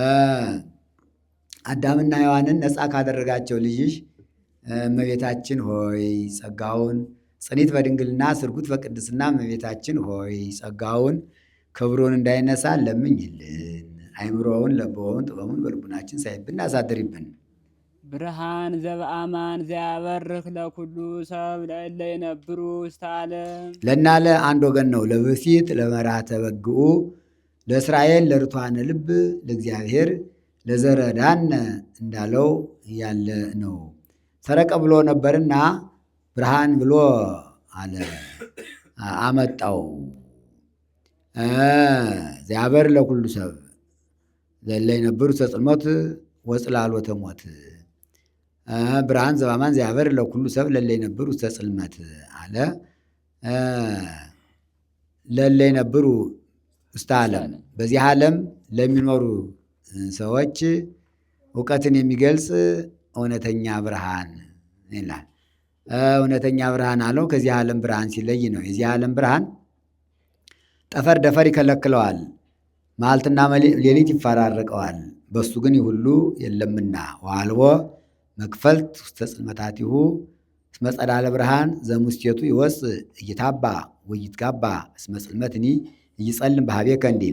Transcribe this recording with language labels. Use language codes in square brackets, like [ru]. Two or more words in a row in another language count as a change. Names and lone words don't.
[am] አዳምና ሔዋንን ነፃ ካደረጋቸው ልጅሽ እመቤታችን ሆይ ጸጋውን ጽኒት በድንግልና ስርጉት በቅድስና እመቤታችን ሆይ ጸጋውን ክብሩን እንዳይነሳ ለምኝልን። አይምሮውን ለቦውን ጥበቡን በልቡናችን ሳይብን አሳድሪብን። [gez] ብርሃን ዘበአማን ዘያበርክ ለኩሉ ሰብ ለእለ ይነብሩ ውስተ ዓለም። [am] ለናለ አንድ ወገን ነው። [gez] ለብእሲት ለመራተ በግኡ ለእስራኤል ለርቷነ ልብ ለእግዚአብሔር ለዘረዳነ [am] እንዳለው ያለ ነው። ሰረቀ ብሎ ነበርና ብርሃን ብሎ አለ አመጣው። [gez] ዘያበር ለኩሉ ሰብ ለእለ ይነብሩ ውስተ ጽልመት ወጽላሎተ ሞት። ብርሃን ዘበአማን ዘያበር ለኩሉ ሰብ ለእለ ይነብሩ ውስተ ጽልመት አለ። ለእለ ይነብሩ ውስተ ዓለም [am] በዚህ ዓለም ለሚኖሩ ሰዎች እውቀትን የሚገልጽ እውነተኛ ብርሃን ይላል። እውነተኛ ብርሃን አለው ከዚህ ዓለም ብርሃን ሲለይ ነው። የዚህ ዓለም ብርሃን ጠፈር ደፈር ይከለክለዋል፣ መዓልትና ሌሊት ይፈራረቀዋል። በሱ ግን ይህ ሁሉ የለምና [gez] ወአልቦ መክፈልት ውስተ ጽልመታቲሁ እስመ ጸዳለ ብርሃን ዘሙስቴቱ ይወፅእ እይታባ ወይትጋባ እስመ ጽልመትኒ እይጸልም በኀቤከ [am] እንዲል